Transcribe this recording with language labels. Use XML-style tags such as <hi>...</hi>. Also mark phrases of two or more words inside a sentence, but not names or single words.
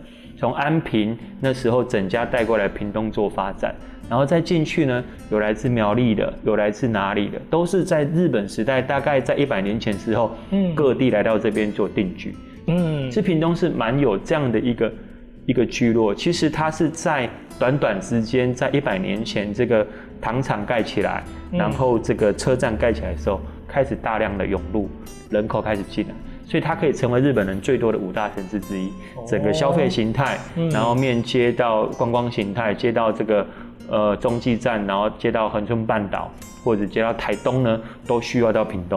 <zh>從安平那時候整家帶過來屏東做發展，然後再進去呢，有來自苗栗的，有來自哪裡的，都是在日本時代，大概在100年前之後，各地來到這邊做定居。其實屏東是蠻有這樣的一個聚落，其實它是在短時間，在100年前這個糖厂盖起来，然后这个车站盖起来的时候，开始大量的涌入，人口开始进来，所以它可以成为日本人最多的5大城市之一。整个消费形态，然后面接到观光形态，接到这个中继站，然后接到恒春半岛或者接到台东呢，都需要到屏东。</zh>